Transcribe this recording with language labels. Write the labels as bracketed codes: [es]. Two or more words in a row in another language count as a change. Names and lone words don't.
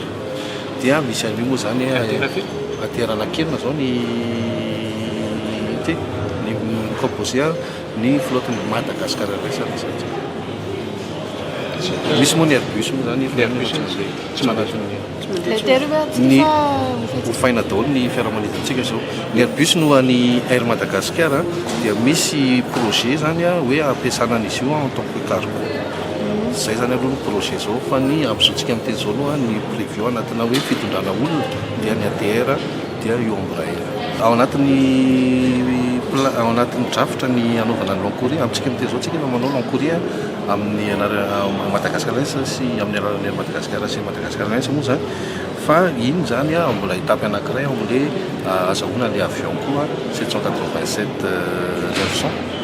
[mg] Dia misy an'io moa zany ATR anankely zao ny composé ny flotte ny Madagasikara Airlines. Misy moa ny Airbus moa zany tsy manatony ny hofaina daholo ny fiaramanidintsika zao. Ny Airbus no any Air Madagascar dia misy projet zany hoe ampiasana an'izy io [fr] en tant que [mg] cargo. Zay zany aloha ny projet zao fa ny amin'izao miteny zao aloha ny prévu anatina hoe fitondrana olona dia ny ATR dia io Embraer. Ao anatin'ny drafitra ny anaovana ny Lankoria amintsika miteny zao tsika manao Lankoria amin'ny Madagasikara sy amin'ny alalan'ny Madagasikara sy Madagasikara moa zany fa iny zany mbola étape anankiray am'le azahoana le avion koa 787 900.